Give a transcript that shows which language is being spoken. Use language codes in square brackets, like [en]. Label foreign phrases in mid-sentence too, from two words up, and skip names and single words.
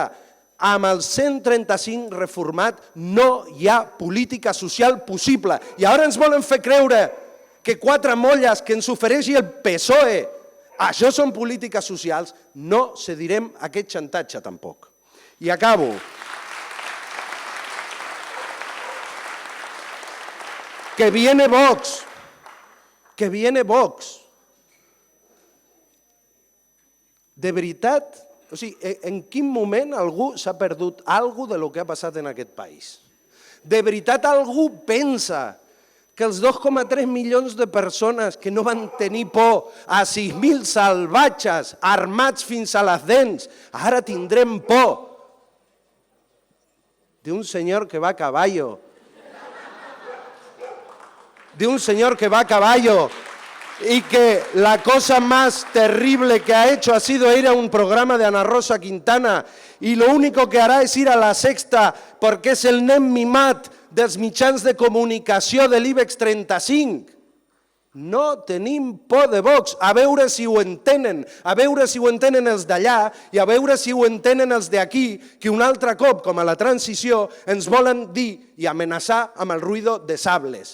[ca] Amb el 135 reformat no hi ha política social possible. I ara ens volen fer creure que 4 molles que ens ofereixi el PSOE, això són polítiques socials, no cedirem aquest xantatge tampoc. I acabo. [es] Que viene Vox. Que viene Vox. [ca] De veritat, o sigui, en quin moment algú s'ha perdut alguna cosa de lo que ha passat en aquest país? De veritat algú pensa que els 2,3 milions de persones que no van tenir por a 6.000 salvatges armats fins a les dents, ara tindrem por d'un senyor que va a caballo. [es] De un señor que va a caballo y que la cosa más terrible que ha hecho ha sido ir a un programa de Ana Rosa Quintana y lo único que hará es ir a La Sexta porque es [ca] el nen mimat dels mitjans de comunicació de l'IBEX 35. No tenim por de Vox, a veure si ho entenen, a veure si ho entenen els d'allà i a veure si ho entenen els d'aquí, que un altre cop, com a la transició, ens volen dir i amenaçar amb el [es] ruido de sables.